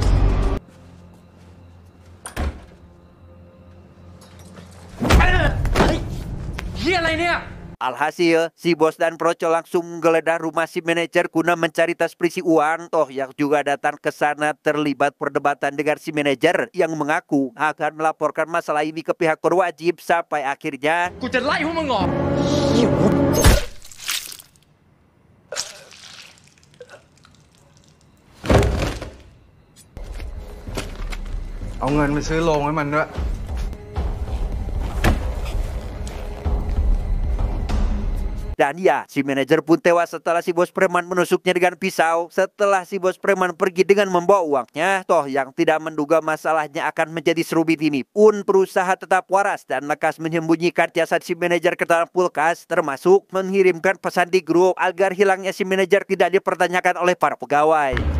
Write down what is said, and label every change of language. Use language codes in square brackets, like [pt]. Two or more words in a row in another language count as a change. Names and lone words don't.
[id] Alhasil, si bos dan Proco langsung menggeledah rumah si manajer guna mencari tas berisi uang. Toh yang juga datang ke sana terlibat perdebatan dengan si manajer yang mengaku akan melaporkan masalah ini ke pihak berwajib sampai akhirnya [th] กูจะไล่พวกมึงออก เอาเงินไปซื้อโรงให้มันด้วย [id] Dan ya, si manajer pun tewas setelah si bos preman menusuknya dengan pisau. Setelah si bos preman pergi dengan membawa uangnya, Toh yang tidak menduga masalahnya akan menjadi serumit ini pun berusaha tetap waras dan lekas menyembunyikan jasad si manajer ke dalam kulkas, termasuk mengirimkan pesan di grup agar hilangnya si manajer tidak dipertanyakan oleh para pegawai.